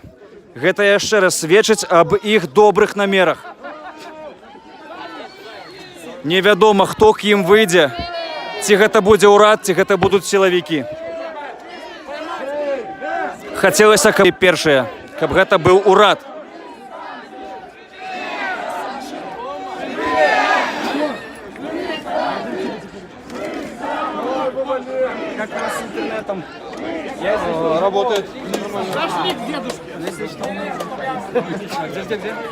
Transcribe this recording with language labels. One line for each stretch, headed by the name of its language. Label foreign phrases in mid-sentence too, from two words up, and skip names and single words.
Belarusian: Гэта яшчэ раз сведчыць аб іх добрых намерах. Невядома, хто к ім выйдзе, ці гэта будзе ўрад, ці гэта будуць сілавікі. Хацелася, каб першае, каб гэта быў урад.
Russian: Как раз с интернетом работает. Зашли к дедушке. Где?